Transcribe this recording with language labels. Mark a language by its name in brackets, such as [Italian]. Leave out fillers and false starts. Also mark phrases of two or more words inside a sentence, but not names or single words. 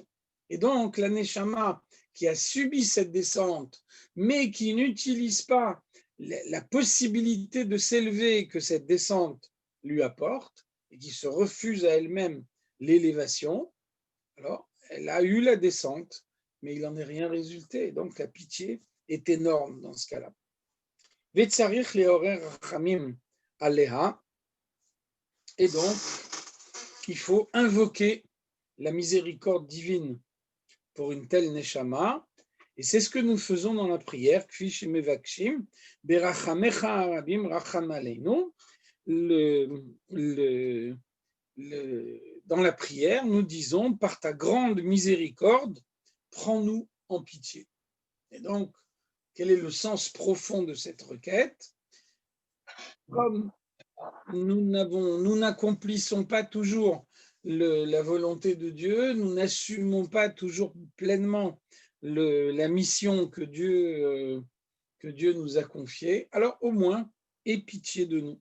[French] Et donc la Neshama qui a subi cette descente, mais qui n'utilise pas la possibilité de s'élever que cette descente lui apporte, et qui se refuse à elle-même l'élévation, alors elle a eu la descente, mais il n'en est rien résulté. Donc la pitié est énorme dans ce cas-là. [Hebrew] וצריך לעורר רחמים עליה, [French] et donc il faut invoquer la miséricorde divine pour une telle neshama, et c'est ce que nous faisons dans la prière, [Hebrew] כפי שמבקשים ברחמיך הרבים רחם עלינו. [French] Dans la prière, nous disons, par ta grande miséricorde, prends-nous en pitié. Et donc, quel est le sens profond de cette requête? Comme nous n'accomplissons pas toujours la volonté de Dieu, nous n'assumons pas toujours pleinement la mission que Dieu nous a confiée, alors au moins, aie pitié de nous.